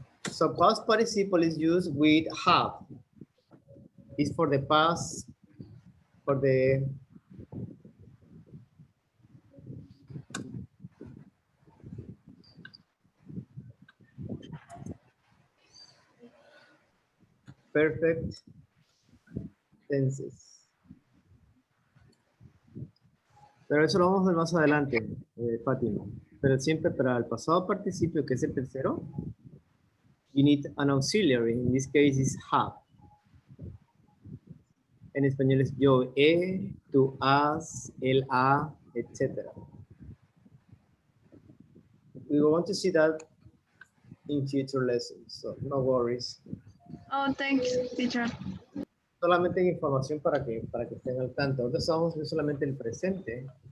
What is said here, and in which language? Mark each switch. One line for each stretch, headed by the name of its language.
English: So past participle is used with have. It's for the past, for the perfect tenses.
Spanish: Pero eso lo vamos a ver más adelante, Fátima. Pero siempre para el pasado participio, que es el tercero,
English: you need an auxiliary. In this case is have.
Spanish: En español es yo he, tú has, él ha, etc.
English: We want to see that in future lessons, so no worries. Oh, thanks, teacher.
Spanish: Solamente información para que estén al tanto. Ahora estamos viendo solamente el presente.